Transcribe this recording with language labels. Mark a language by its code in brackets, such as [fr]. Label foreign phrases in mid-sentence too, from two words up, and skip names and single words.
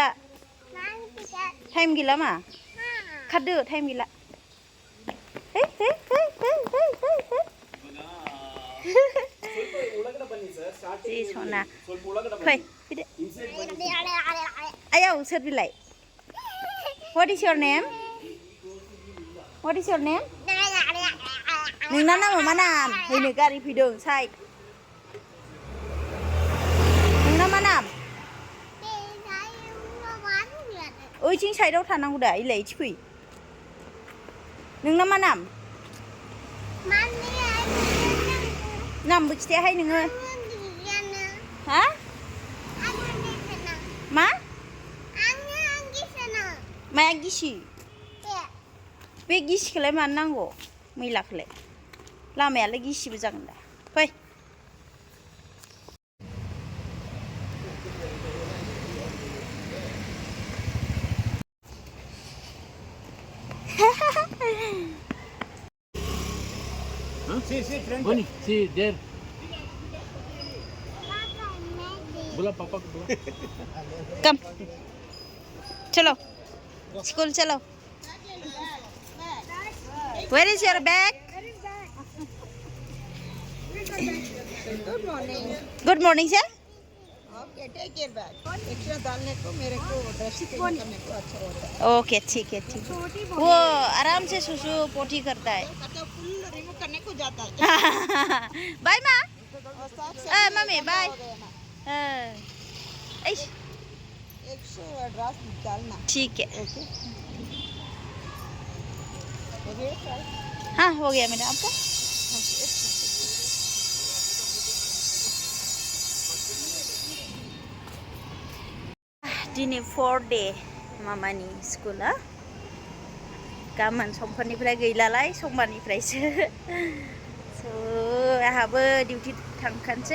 [brx] टाइम गैला मा? खारदो टाइम गैला. जि सना. फै फैदो. आयौ सोर बिलाय? [en] What is your name? What is your name? [brx] नोंना नामा मा नाम? हैनो गारि फैदों साइड. नोंना मा नाम? ओइथिं साइडआव थानांगौ दा इलाय इथि फै. नोंना मा नाम? नामबो खिथायाहाय नोङो. हा? मा? माया गिसि? बे गिसिखौलाय मानो नांगौ? मैलाखौलाय? लामायालाय गिसिबो जागोन दा. फै. [en] Boni, see there. [hi] बोला पापा को बोला. [en] Come. चलो. [hi] School चलो. [en] Where is your bag? Good morning. Good morning sir. Okay, take your bag. [hi] एक्स्ट्रा डालने को मेरे को डस्टिंग करने को अच्छा होता है. ओके ठीक है. वो आराम से सुसु पोटी करता है. [en] full remove [hi] करने को जाता है. बाय माँ. मम्मी बाय. 100 ड्राफ्ट डालना. ठीक है. ओके. हाँ हो गया मैडम आपका. [brx] दिनै 4 day मामानि स्कुला. गाबोन समफोरनिफ्राय गैलालाय समबारनिफ्रायसो. आहाबो डिउटि थांखानोसै.